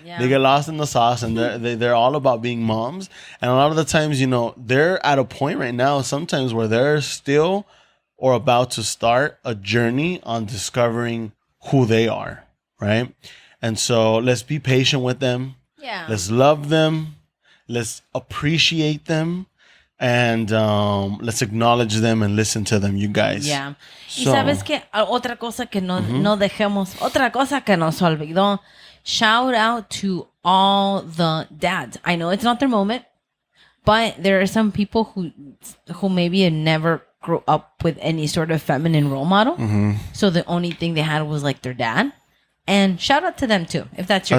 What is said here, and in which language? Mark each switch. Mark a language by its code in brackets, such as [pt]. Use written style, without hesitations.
[en] They get lost in the sauce, and they're all about being moms. And a lot of the times, they're at a point right now, sometimes, where they're still or about to start a journey on discovering who they are, right? And so let's be patient with them. Yeah. Let's love them. Let's appreciate them. And let's acknowledge them and listen to them, you guys. Yeah. So- [es] Y sabes que otra cosa que no dejemos, otra cosa que nos olvidó. [en] Shout out to all the dads. I know it's not their moment, but there are some people who maybe had never grew up with any sort of feminine role model. So the only thing they had was like their dad. And shout out to them too, if that's your